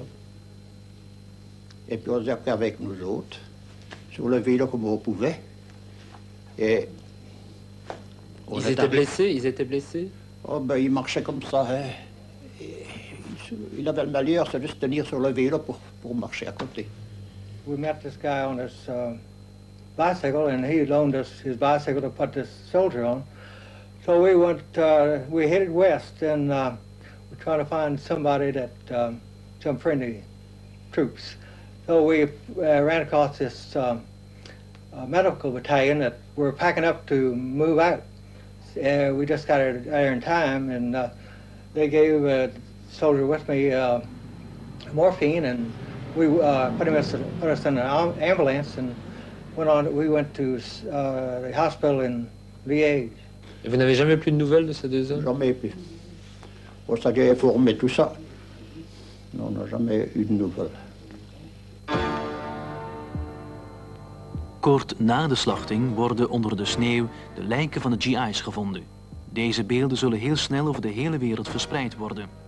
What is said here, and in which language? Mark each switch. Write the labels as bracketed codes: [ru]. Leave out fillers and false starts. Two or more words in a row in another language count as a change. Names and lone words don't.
[fr] Et puis on s'est pris avec nous autres, sur le vélo comme on pouvait. Et ils étaient blessés? Ils étaient blessés? Oh ben, ils marchaient comme ça. Hein. Il avait le malheur, c'est de se tenir sur le vélo pour marcher à côté. [en] We met this guy on his bicycle, and he loaned us his bicycle to put this soldier on. So we went, we headed west, and we're trying to find somebody that, some friendly troops. So we ran across this medical battalion that were packing up to move out. We just got there in time, and they gave a soldier with me morphine, and we put us in an ambulance and we went to the hospital in Liège. [fr] Et vous n'avez jamais plus de nouvelles de ces deux hommes? Jamais plus. On s'est informé tout ça. Non, on n'a jamais eu de nouvelles. [nl] Kort na de slachting worden onder de sneeuw de lijken van de GI's gevonden. Deze beelden zullen heel snel over de hele wereld verspreid worden.